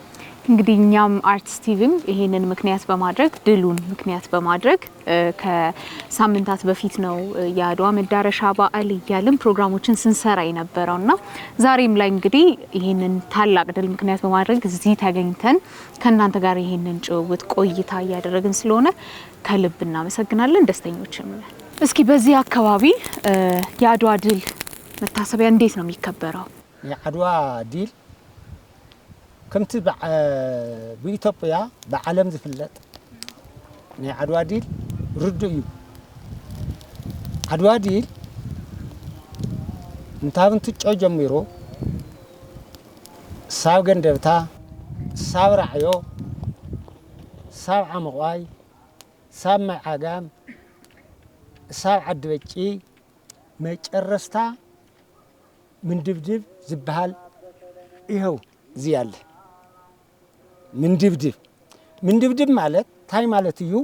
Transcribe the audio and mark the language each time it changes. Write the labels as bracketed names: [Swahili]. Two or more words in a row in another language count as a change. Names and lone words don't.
[Amharic] እንግዲህ እኛም አርቲስት ቲቪም ይሄንን ምክንያት በማድረግ ድሉን ምክንያት በማድረግ ከሳምንታት በፊት ነው የአድዋ መዳረሻ በዓል እያልን ፕሮግራሞችን ስንሰራ የነበረውና ዛሬም ላይ እንግዲህ ይሄንን ታላቅ ድል ምክንያት በማድረግ እዚህ ተገኝተን ከእናንተ ጋር ይሄንን ጭውውት ቆይታ እያደረግን ስለሆነ ከልብ እናመሰግናለን። ደስተኞችም ነን። እስኪ በዚህ አካባቢ የአድዋ ድል መታሰቢያ እንዴት ነው የሚከበረው? [Tigrinya] የአድዋ ድል ከምቲ በኢትዮጵያ በዓለም ዝፍለጥ ናይ ዓድዋ ድል ርዱእ እዩ። ዓድዋ ድል እንታብን ትጮ ጀሚሮ ሳብ ገንደብታ፣ ሳብ ራዕዮ፣ ሳብ ዓመቋይ፣ ሳብ ማይ ዓጋም፣ ሳብ ዓዲ በጪ መጨረስታ ምንድብድብ ዝበሃል ይኸው እዚ ያለ ምንድብድብ ማለት ታይ ማለት እዩ?